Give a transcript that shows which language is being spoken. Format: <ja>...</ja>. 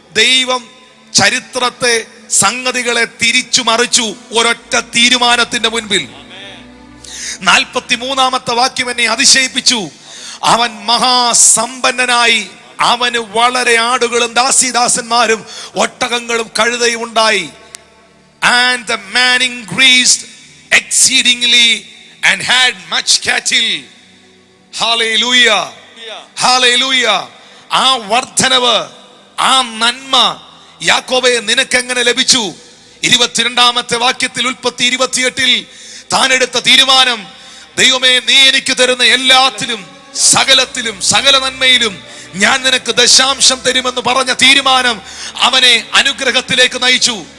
<ml>ദൈവം ചരിത്രത്തെ, സംഗതികളെ തിരിച്ചു മറിച്ചു ഒരൊറ്റ തീരുമാനത്തിന്റെ മുൻപിൽ. 43-ാമത്തെ വാക്യം എന്നെ അതിശയിപ്പിച്ചു. അവൻ മഹാസമ്പന്നനായി, അവന് വളരെ ആടുകളും ദാസീദാസന്മാരും ഒട്ടകങ്ങളും കഴുതയും ഉണ്ടായി.</ml> <en>And the man increased exceedingly and had much cattle. Hallelujah, hallelujah.</en> <ml>ആ വർദ്ധനവ്, ആ നന്മ യാക്കോബേ നിനക്കെങ്ങനെ ലഭിച്ചു? 22-ാമത്തെ വാക്യത്തിൽ ഉൽപ്പത്തി 28-ൽ താൻ എടുത്ത തീരുമാനം, ദൈവമേ നീ എനിക്ക് തരുന്ന എല്ലാത്തിലും സകലത്തിലും സകല നന്മയിലും ഞാൻ നിനക്ക് ദശാംശം തരുമെന്ന് പറഞ്ഞ തീരുമാനം അവനെ അനുഗ്രഹത്തിലേക്ക് നയിച്ചു.</ml>